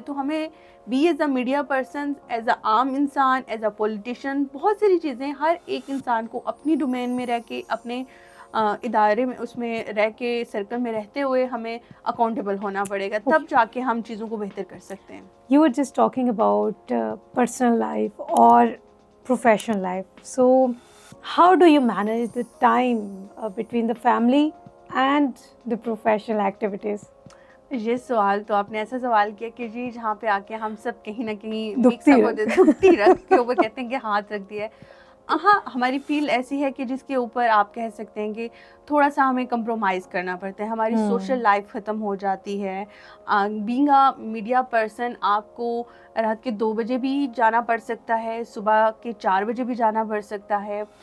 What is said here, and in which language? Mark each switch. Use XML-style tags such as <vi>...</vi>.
<ur>تو ہمیں بھی</ur> <en>as a media person,</en> <ur>as a عام انسان, ایز اے پولیٹیشین, بہت ساری چیزیں ہر ایک انسان کو اپنی ڈومین میں رہ کے, اپنے ادارے میں اس میں رہ کے, سرکل میں رہتے ہوئے ہمیں اکاؤنٹیبل ہونا پڑے گا, تب جا کے ہم چیزوں کو بہتر کر سکتے ہیں.</ur> <en>You were just talking about personal life or professional life. So how do you manage the time between the family and the professional activities?</en> <ur>یہ سوال تو آپ نے ایسا سوال کیا کہ جی جہاں پہ آ کے ہم سب کہیں نہ کہیں دکھتی رکھ کے اوپر کہتے ہیں کہ ہاتھ رکھ دیا ہے. ہاں, ہماری فیلڈ ایسی ہے کہ جس کے اوپر آپ کہہ سکتے ہیں کہ تھوڑا سا ہمیں کمپرومائز کرنا پڑتا ہے. ہماری سوشل لائف ختم ہو جاتی ہے.</ur> <en>being a media person</en> <ur>آپ کو رات کے 2 بجے بھی جانا پڑ سکتا ہے, صبح کے 4 بجے بھی جانا پڑ سکتا ہے.</ur>